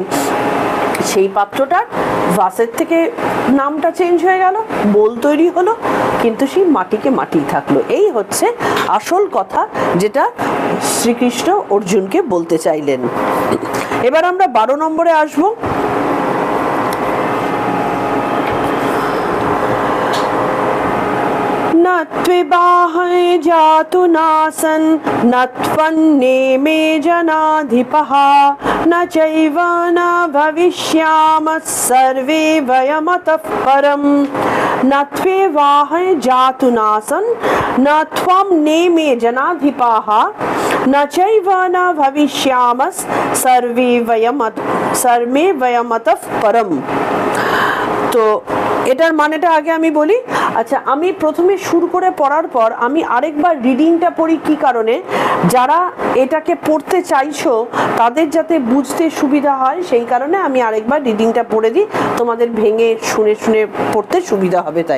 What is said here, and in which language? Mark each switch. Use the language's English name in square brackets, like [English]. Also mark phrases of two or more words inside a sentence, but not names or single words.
[Bangla] সেই পাত্রটার ভাসের থেকে নামটা চেঞ্জ হয়ে গেল, বোল তৈরি হলো, কিন্তু সেই মাটিকে মাটি থাকলো। এই হচ্ছে আসল কথা যেটা শ্রীকৃষ্ণ অর্জুনকে বলতে চাইলেন। এবার আমরা 12 নম্বরে আসবো। [Sanskrit] न त्विबाहय जातु नासन् न त्वन्नेमे जनाधिपः न चैव न भविष्यामः सर्वे वयमतः परम्। न त्वेवाहय जातु नासन् न त्वं नेमे जनाधिपाः न चैव न भविष्यामः सर्वे वयमतः परम्। [Bangla] তো এটার মানেটা আগে আমি বলি। আচ্ছা, আমি প্রথমে শুরু করে পড়ার পর আমি আরেকবার রিডিংটা পড়ি, কি কারণে, যারা এটাকে পড়তে চাইছো তাদের যাতে বুঝতে সুবিধা হয় সেই কারণে আমি আরেকবার রিডিংটা পড়ে দিই, তোমাদের ভেঙে শুনে শুনে পড়তে সুবিধা হবে তাই।